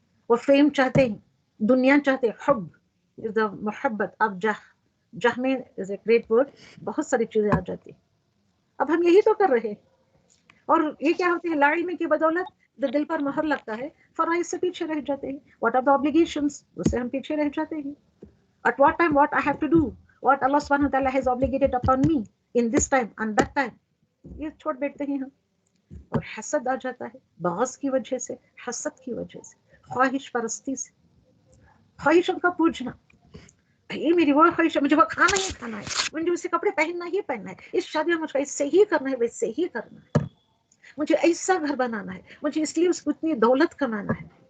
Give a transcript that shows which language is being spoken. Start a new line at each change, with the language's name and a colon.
Urdu: وہ فیم چاہتے ہیں، دنیا چاہتے ہیں. حب
English: is the
Urdu: محبت. اب جہ میں
English: is a great word,
Urdu: بہت ساری چیزیں آ جاتی ہیں. اب ہم یہی تو کر رہے ہیں. اور یہ کیا ہوتے ہیں؟ لا علمی کی بدولت جو دل پر مہر لگتا ہے، فرائض سے پیچھے رہ جاتے ہیں.
English: what are the obligations,
Urdu: اس سے ہم پیچھے رہ جاتے ہیں.
English: At what time what I have to do, what Allah subhanahu wa ta'ala has obligated upon me in this time and that time,
Urdu: یہ چھوڑ بیٹھتے ہیں ہم. اور حسد آ جاتا ہے، بغض کی وجہ سے، حسد کی وجہ سے، خواہش پرستی سے، خواہشوں کا پوچھنا. یہ میری وہ خواہش ہے، مجھے وہ کھانا ہی کھانا ہے، مجھے اسے کپڑے پہننا ہی پہننا ہے، اس شادی میں مجھے ایسے ہی کرنا ہے، ویسے ہی کرنا ہے، مجھے ایسا گھر بنانا ہے، مجھے اس لیے اس کو اتنی دولت کمانا ہے.